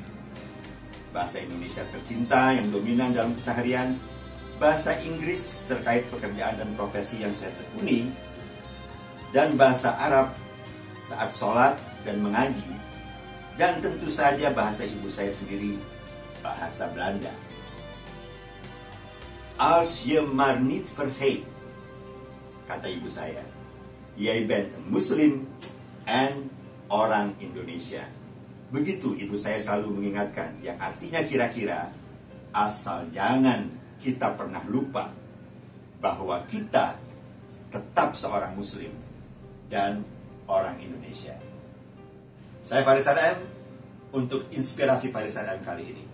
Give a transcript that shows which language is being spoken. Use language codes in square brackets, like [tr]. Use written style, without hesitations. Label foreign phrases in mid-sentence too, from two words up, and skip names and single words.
[id] Bahasa Indonesia tercinta yang dominan dalam keseharian, bahasa Inggris terkait pekerjaan dan profesi yang saya tekuni, dan bahasa Arab saat sholat dan mengaji, dan tentu saja bahasa ibu saya sendiri, bahasa Belanda. [nl] Als je maar niet vergeet, [id] kata ibu saya, [nl] jij bent een muslim en [id] orang Indonesia. Begitu ibu saya selalu mengingatkan, yang artinya kira-kira asal jangan kita pernah lupa bahwa kita tetap seorang muslim dan orang Indonesia. Saya Faris Adam untuk inspirasi Faris Adam kali ini.